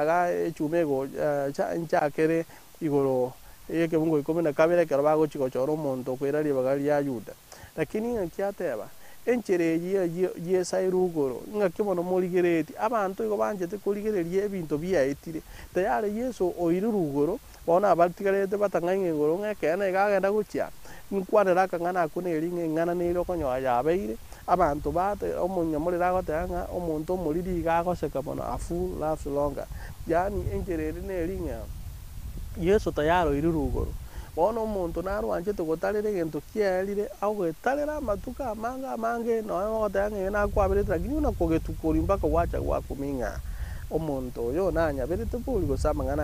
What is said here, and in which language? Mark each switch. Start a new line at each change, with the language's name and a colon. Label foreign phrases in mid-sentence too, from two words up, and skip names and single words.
Gusii: ga echumego nchakere igoro ekebungo 12 ekero bagochigochora omonto kwiraria bagari ya Yuda lakini nkiateba enchere yesairu igoro ng'aki mono morigereti abanto igo banchete korigereria ebinto biaetire tayari Yesu oiruru igoro bono abatigarete batang'aing'a igoro ng'ekene gagenda gochia nkwanera akang'ana akuna eringa eng'ana neire okonyoa yabeire abantu bate omonyamorire agoteba ng'a omonto omoriri iga agoseka mono
English: a fool laughs longer
Gusii: yaani enchere eri neringa Yesu tayari oiruru igoro bono omonto narwanchete gotarera egento kiaerire agoetarera amatuko amange nonya ogoteba ng'a nakwabirete lakini buna kogetukori mpaka gwacha gwakumia omonto oyo nanyaberete bori gose amang'ana